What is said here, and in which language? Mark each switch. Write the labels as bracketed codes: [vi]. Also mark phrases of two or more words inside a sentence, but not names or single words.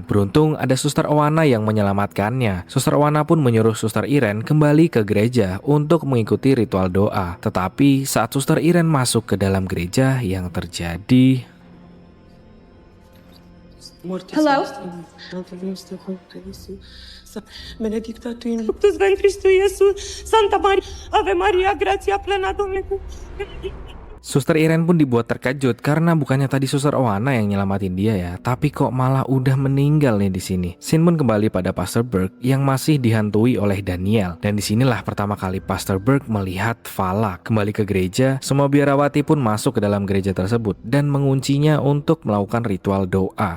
[id] Beruntung ada Suster Oana yang menyelamatkannya. Suster Oana pun menyuruh Suster Irene kembali ke gereja untuk mengikuti ritual doa. Tetapi saat Suster Irene masuk ke dalam gereja, yang terjadi... Hello? [la] Benedicta tu in fructus ventris tu, Iesus. Santa Maria, Ave Maria, gratia plena Domini. [id] Suster Irene pun dibuat terkejut karena bukannya tadi Suster Oana yang nyelamatin dia ya, tapi kok malah udah meninggal nih di sini. Scene pun kembali pada Pastor Burke yang masih dihantui oleh Daniel, dan disinilah pertama kali Pastor Burke melihat Valak. Kembali ke gereja, semua biarawati pun masuk ke dalam gereja tersebut dan menguncinya untuk melakukan ritual doa.